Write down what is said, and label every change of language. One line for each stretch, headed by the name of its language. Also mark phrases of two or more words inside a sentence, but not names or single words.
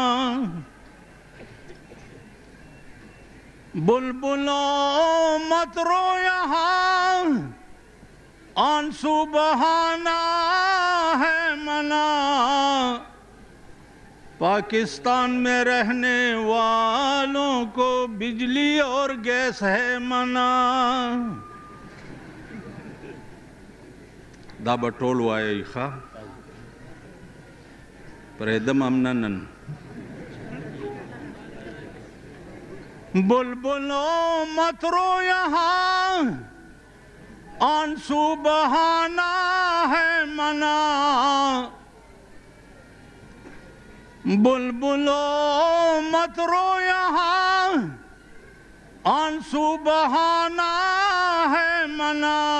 Urdu: بلبلو مت رو یہاں آنسو بہانا ہے منع. پاکستان میں رہنے والوں کو بجلی اور گیس ہے منع.
Pashto: دا به ټول وایي ښه پرېږدم همنه نن.
Urdu: بلبلو مت رو یہاں آنسو بہانا ہے منع. بلبلو مت رو یہاں آنسو بہانا ہے منع.